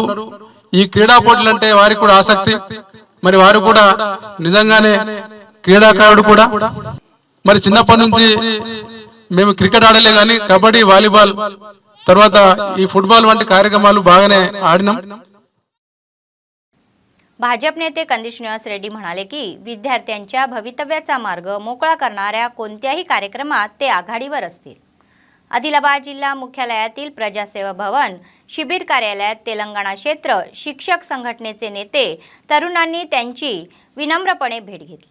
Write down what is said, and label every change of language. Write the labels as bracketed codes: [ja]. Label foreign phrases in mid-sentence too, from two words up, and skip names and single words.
[te] ఈ క్రీడా పోటీలు అంటే వారికి కూడా ఆసక్తి. మరి వారు కూడా నిజంగానే క్రీడాకారుడు కూడా. మరి చిన్నప్పటి నుంచి మేము క్రికెట్ ఆడలే కానీ కబడ్డీ, వాలీబాల్, తర్వాత ఈ फुटबॉल వంటి కార్యక్రమాలు బాగానే ఆడినాం. [mr] भाजप नेते कंदी श्रीनिवास रेड्डी म्हणाले की विद्यार्थ्यांच्या भवितव्याचा मार्ग मोकळा करणाऱ्या कोणत्याही कार्यक्रमात ते आघाडीवर असतील. आदिलाबाद जिल्हा मुख्यालयातील प्रजासेवा भवन शिबिर कार्यालयात तेलंगणा क्षेत्र शिक्षक संघटनेचे नेते तरुणांनी त्यांची विनम्रपणे भेट घेतली.